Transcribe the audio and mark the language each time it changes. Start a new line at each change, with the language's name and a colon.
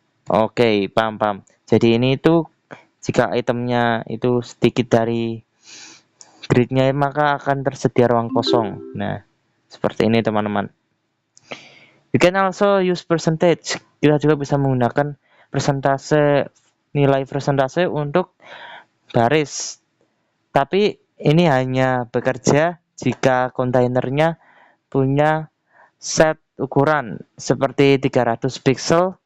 Indonesian: Oke, paham. Jadi ini itu jika itemnya itu sedikit dari gridnya, maka akan tersedia ruang kosong. Nah, seperti ini teman-teman.
English: You can also use percentage.
Indonesian: Kita juga bisa menggunakan persentase, nilai persentase untuk baris. Tapi ini hanya bekerja jika kontainernya punya set ukuran seperti 300 pixel.